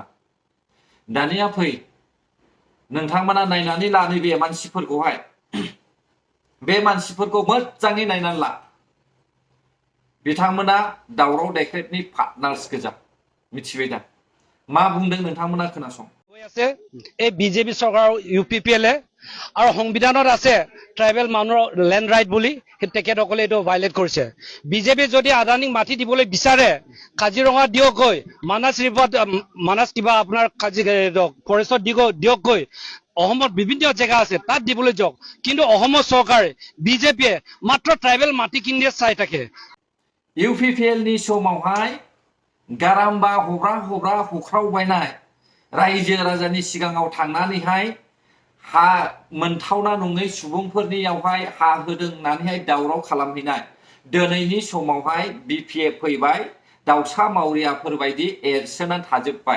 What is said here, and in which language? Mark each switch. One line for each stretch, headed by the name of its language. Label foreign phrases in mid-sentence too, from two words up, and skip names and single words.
Bodo: दानिया फै नोंथांमोना नायनानै ला नैबे मानसिफोरखौहाय। बे मानसिफोरखौ मोजाङै नायनानै ला। बिथांमोना दावराव देख्रेबनि पार्टनार्स गोजा, मिथिबाय दा? मा बुंदों नोंथांमोना खोनासं।
Assamese: আছে এই বিজেপি চৰকাৰৰ UPPL আৰু সংবিধানত আছে ট্ৰাইবেল মানুহৰ
English: land right
Assamese: বুলি, তেখেতসকলে এইটো ভাইলেট কৰিছে। বিজেপি যদি আদানীক মাটি দিবলৈ বিচাৰে কাজিৰঙা দিয়কগৈ, মানাস কিবা আপোনাৰ ফৰেষ্টত দিয়কগৈ। অসমত বিভিন্ন জেগা আছে তাত দিবলৈ যাওক, কিন্তু অসমৰ চৰকাৰে বিজেপিয়ে মাত্ৰ ট্ৰাইবেল মাটি কিনিয়ে চাই থাকে।
Bodo: UPPL नि समावहाय गाराम्बा हब्रा हुख्रावबायनाय रायजो राजानि सिगाङाव थांनानैहाय हा मोनथावना नङै सुबुंफोरनियावहाय हा होदों होननानैहाय दावराव खालामहैनाय। दिनैनि समावहाय BPF फैबाय, दाउसा मावरियाफोर बायदि एरसोनानै थाजोब्बाय।